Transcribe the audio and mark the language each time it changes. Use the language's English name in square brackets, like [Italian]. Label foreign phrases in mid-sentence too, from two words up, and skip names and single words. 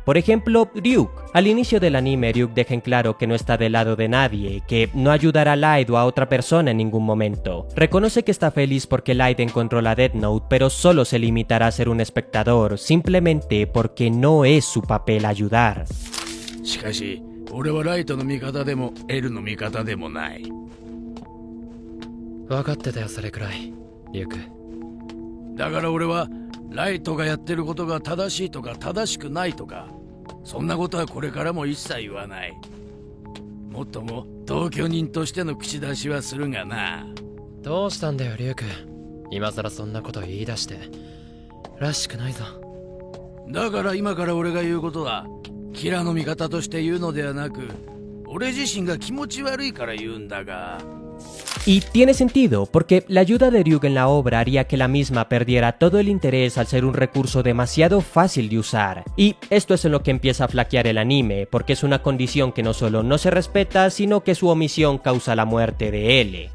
[Spanish] Por ejemplo, Ryuk. Al inicio del anime, Ryuk deja en claro que no está del lado de nadie, que no ayudará a Light o a otra persona en ningún momento. Reconoce que está feliz porque Light encontró la Death Note, pero solo se limitará a ser un espectador, simplemente porque no es su papel ayudar. [Japanese] しかし、俺はライトの味方でもエルの味方でもない。分かってたよ、それくらい、リュウク。だから俺はライトがやってることが正しいとか正しくないとか、そんなことはこれからも一切言わない。もっとも同居人としての口出しはするがな。どうしたんだよ、リュウク。今さらそんなこと言い出して。らしくないぞ。だから今から俺が言うことは、キラの味方として言うのではなく、俺自身が気持ち悪いから言うんだが。 [Spanish] Y tiene sentido, porque la ayuda de Ryuk en la obra haría que la misma perdiera todo el interés al ser un recurso demasiado fácil de usar. Y esto es en lo que empieza a flaquear el anime, porque es una condición que no solo no se respeta, sino que su omisión causa la muerte de L.